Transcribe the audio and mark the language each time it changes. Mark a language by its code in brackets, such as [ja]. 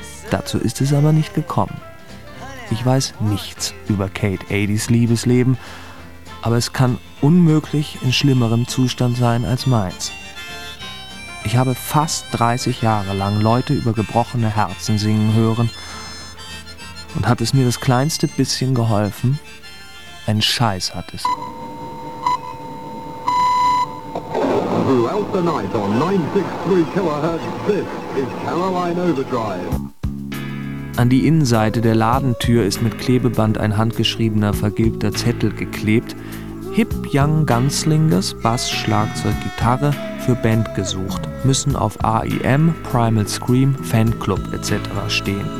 [de] Dazu ist es aber nicht gekommen. Ich weiß nichts über Kate Adies Liebesleben, aber es kann unmöglich in schlimmerem Zustand sein als meins. Ich habe fast 30 Jahre lang Leute über gebrochene Herzen singen hören und hat es mir das kleinste bisschen geholfen? Ein Scheiß hat es. [en] Throughout the night on 963 kHz, this is Caroline Overdrive. [de] An die Innenseite der Ladentür ist mit Klebeband ein handgeschriebener vergilbter Zettel geklebt. Hip Young Gunslingers, Bass, Schlagzeug, Gitarre für Band gesucht. Müssen auf AIM, Primal Scream, Fanclub etc. stehen.